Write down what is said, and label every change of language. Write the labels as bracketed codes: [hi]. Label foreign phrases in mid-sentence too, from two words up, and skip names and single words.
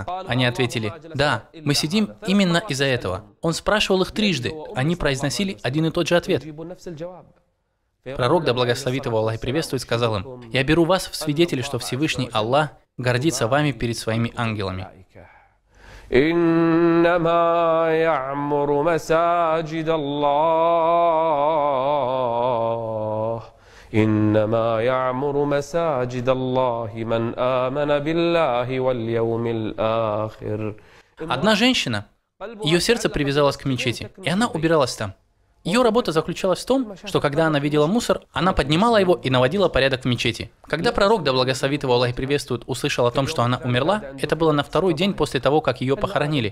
[ru] Они ответили, да, мы сидим именно из-за этого. Он спрашивал их трижды, они произносили один и тот же ответ. Пророк, да благословит его Аллах и приветствует, сказал им, я беру вас в свидетели, что Всевышний Аллах гордится вами перед своими ангелами. [ar] إنما يعمر مساجد الله إنما يعمر مساجد الله من آمن بالله واليوم الآخر. [ru] Одна женщина, ее сердце привязалось к мечети, и она убиралась там. Ее работа заключалась в том, что когда она видела мусор, она поднимала его и наводила порядок в мечети. Когда пророк, да благословит его Аллах и приветствует, услышал о том, что она умерла, это было на 2-й день после того, как ее похоронили.